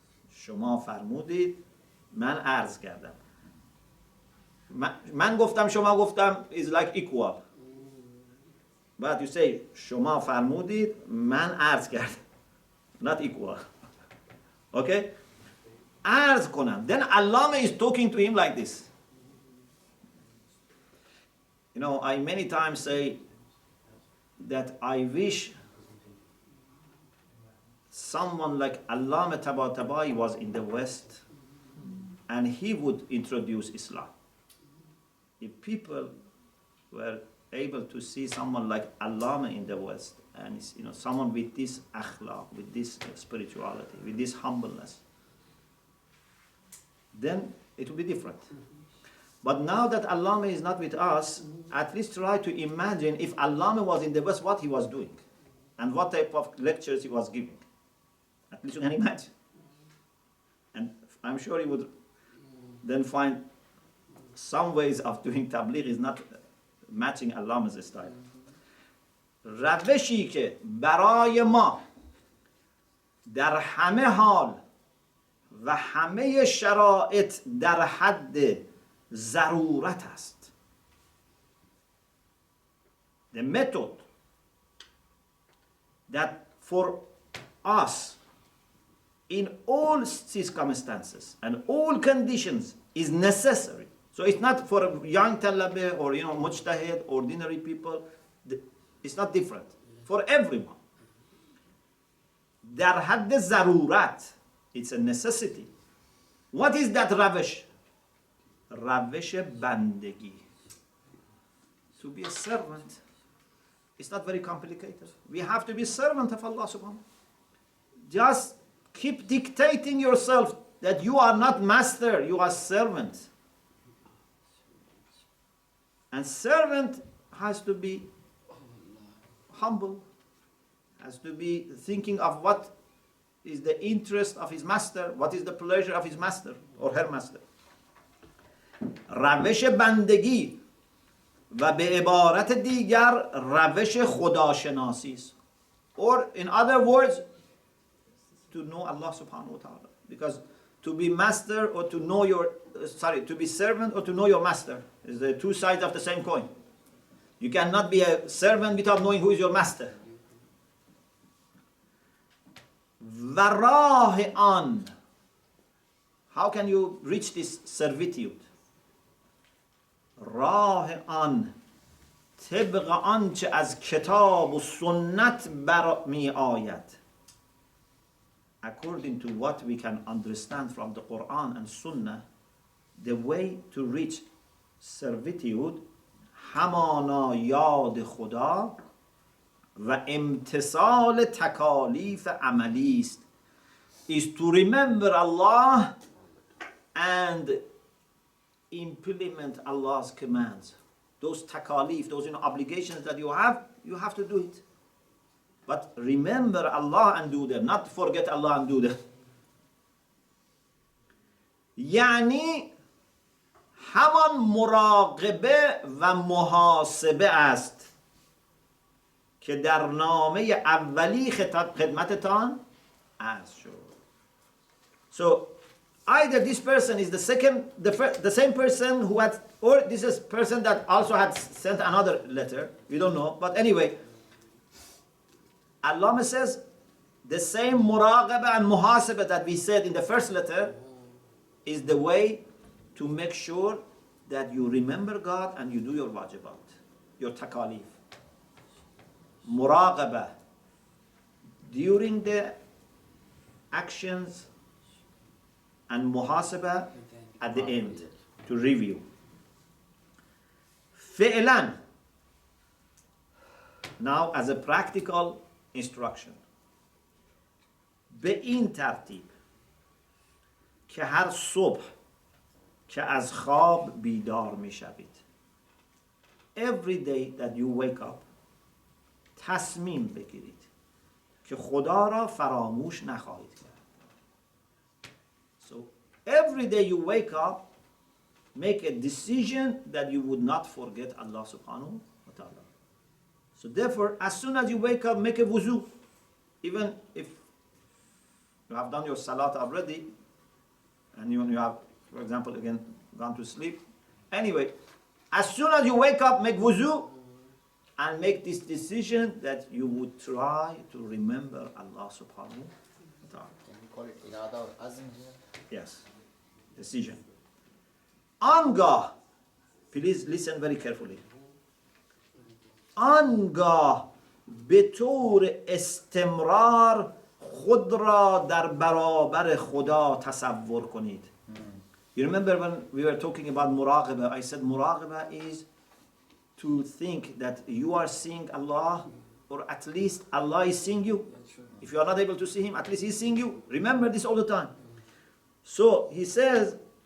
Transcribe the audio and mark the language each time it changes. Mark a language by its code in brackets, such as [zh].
[fa] شما فرمودید من عرض کردم. من گفتم شما گفتم [en] is like equal. But you say [fa] شما فرمودید من عرض کردم. [en] Not equal. Okay? [fa] عرض کنم. [en] Then Allamah is talking to him like this. I many times say that I wish someone like Allamah Tabataba'i was in the West and he would introduce Islam. If people were able to see someone like Allamah in the West and someone with this Akhlaq, with this spirituality, with this humbleness, then it would be different. But now that Allama is not with us, at least try to imagine if Allama was in the West, what he was doing and what type of lectures he was giving. At least you can imagine. And I'm sure he would then find some ways of doing tabligh is not matching Allama's style. [fa] روشی که برای ما در همه حال و همه شرایط در حد ضرورت است. [en] The method that for us in all circumstances and all conditions is necessary. So it's not for young talabah or mujtahid, ordinary people. It's not different. For everyone. [fa] در حد ضرورت. [en] It's a necessity. What is that روش? [fa] روش بندگی. [en] To be a servant. It's not very complicated. We have to be servant of Allah subhanahu. Just keep dictating yourself that you are not master, you are servant. And servant has to be humble, has to be thinking of what is the interest of his master, what is the pleasure of his master or her master. [fa] روش بندگی و به عبارت دیگر روش خداشناسی است. [en] Or in other words, to know Allah subhanahu wa ta'ala. Because to be master or to know to be servant or to know your master is the two sides of the same coin. You cannot be a servant without knowing who is your master. [fa] و راه آن. [en] How can you reach this servitude? [fa] راه آن طبق آنچه از کتاب و سنت برمی آید. [en] According to what we can understand from the Quran and Sunnah, the way to reach servitude [fa] همانا یاد خدا و امتثال تکالیف عملی است. [en] Is to remember Allah and implement Allah's commands. Those takalif, those obligations that you have to do it. But remember Allah and do them, not forget Allah and do them. یعنی همان مراقبه و محاسبه است که در نامه اولی خدمتتان عرض شد. So either this person is the same person who had, or this is person that also had sent another letter. We don't know, but anyway, Allama says the same muraqabah and muhasabah that we said in the first letter is the way to make sure that you remember God and you do your wajibat, your takalif. Muraqabah during the actions and muhasabah at the end to review. [fa] فعلا. [en] Now as a practical instruction. [fa] به این ترتیب که هر صبح که از خواب بیدار می شوید. [en] Every day that you wake up [fa] تصمیم بگیرید که خدا را فراموش نخواهید کرد. [en] So every day you wake up, make a decision that you would not forget Allah subhanahu wa ta'ala. So therefore, as soon as you wake up, make a wuzu. Even if you have done your salat already, and you have, for example, again, gone to sleep. Anyway, as soon as you wake up, make wuzu, and make this decision that you would try to remember Allah subhanahu wa ta'ala. Can we call it irada or azm here? Yes, decision. [fa] آنگاه, [en] please listen very carefully. [fa] آنگاه به طور استمرار خود را در برابر خدا تصور کنید. [en] You remember when we were talking about muraqabah, I said muraqabah is to think that you are seeing Allah, or at least Allah is seeing you. If you are not able to see Him, at least He's seeing you. Remember this all the time. So he says,